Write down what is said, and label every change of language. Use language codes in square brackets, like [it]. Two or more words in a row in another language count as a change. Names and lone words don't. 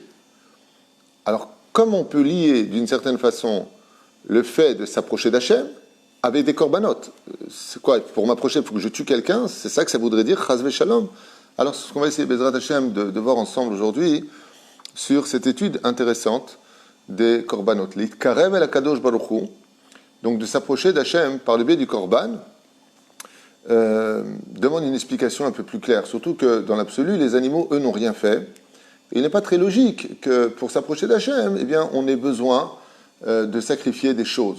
[fr] Alors, comme on peut lier d'une certaine façon le fait de s'approcher d'Hachem avec des korbanot? C'est quoi? Pour m'approcher, il faut que je tue quelqu'un? C'est ça que ça voudrait dire, [he] חס ושלום. [fr] Alors, c'est ce qu'on va essayer, [he] בעזרת השם, [fr] de voir ensemble aujourd'hui sur cette étude intéressante des korbanot. [he] להתקרב אל הקדוש ברוך הוא, [fr] donc de s'approcher d'Hachem par le biais du korban, demande une explication un peu plus claire. Surtout que dans l'absolu, les animaux, eux, n'ont rien fait. Et il n'est pas très logique que pour s'approcher d'Hachem, eh bien, on ait besoin de sacrifier des choses.